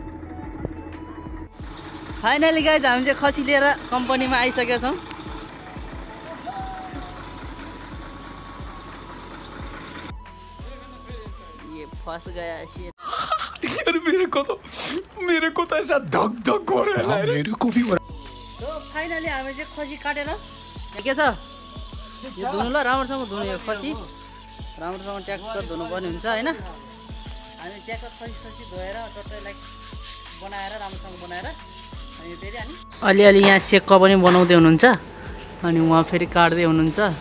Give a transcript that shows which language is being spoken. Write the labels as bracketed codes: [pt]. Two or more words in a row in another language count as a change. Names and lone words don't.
[en] finally guys [ne] हामी चाहिँ खसी लिएर कम्पनीमा आइसकेका छौं। [hi] ये फंस गया शेर। यार मेरे को तो ऐसा धक धक हो रहा है। मेरे को भी। [ne] तो फाइनली हामी चाहिँ खसी काटेर के छ यो धुनु ल, राम्रोसँग धुनु यो खसी। राम्रोसँग ट्याक्क धुनुपर्ने हुन्छ हैन। हामी ट्याक्क खसी धोएर टट्टैलाई बनाएर राम्रोसँग बनाएर अनि फेरि अलि यहाँ सेक्क पनि बनाउँदै हुनुहुन्छ अनि उहाँ फेरि काट्दै हुनुहुन्छ।